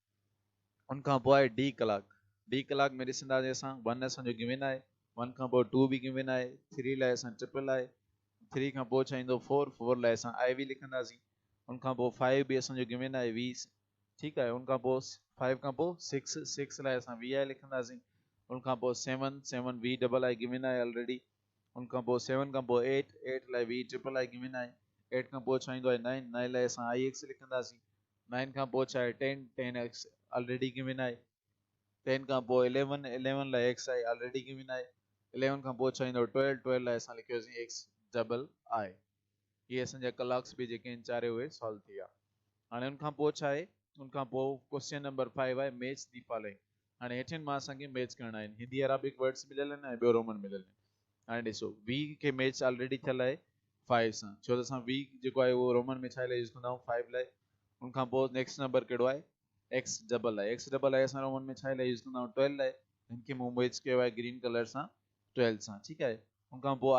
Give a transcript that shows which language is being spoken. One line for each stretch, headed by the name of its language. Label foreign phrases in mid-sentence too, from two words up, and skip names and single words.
Sindhi: उन खां पोइ आहे डी कलाक में ॾिसंदासीं असां 1 असांजो गिवन आहे 1 खां पोइ 2 बि गिवन आहे 3 लाइ असां ट्रिपल आहे 3 खां पोइ छा ईंदो 4 4 लाइ असां
English: I V
Sindhi: लिखंदासीं उन खां पोइ 5 बि असांजो गिवन आहे 20 ठीकु आहे उन खां पोइ 5 खां पोइ 6 6 लाइ असां
English: V I
Sindhi: लिखंदासीं उन खां पोइ 7 7
English: V double I given
Sindhi: आहे ऑलरेडी उन खां पोइ 7 खां पोइ 8 8 लाइ
English: V triple I given
Sindhi: आहे 8 खां पोइ छा ईंदो आहे 9 9 लाइ असां
English: I X
Sindhi: लिखंदासीं 9 खां पोइ छा आहे 10 10
English: X already given
Sindhi: आहे 10 खां पोइ 11 11 लाइ एक्स आहे
English: already given
Sindhi: आहे 11 खां पोइ छा ईंदो 12 12 लाइ असां लिखियोसीं
English: X double
Sindhi: आहे इहे असांजा कलाक्स बि जेके आहिनि चारे उहे सॉल्व थी विया हाणे उन खां पोइ छा आहे उन खां पोइ
English: question number
Sindhi: 5 आहे
English: match the following
Sindhi: हाणे हेठिन मां असांखे मैच करणा आहिनि
English: Hindi Arabic words
Sindhi: मिलियल आहिनि ऐं ॿियो रोमन मिलियल आहिनि हाणे ॾिसो वी खे
English: match already
Sindhi: थियल आहे 5 सां छो त असां वी जेको आहे उहो रोमन में छा लाइ यूज़ कंदा आहियूं 5 लाइ उन खां पोइ
English: next number
Sindhi: कहिड़ो आहे
English: X double
Sindhi: आहे असां रोमन में छा लाइ यूज़ कंदा आहियूं 12 लाइ हिन खे मूं मैच कयो आहे
English: green color
Sindhi: सां 12 सां ठीकु आहे उन खां पोइ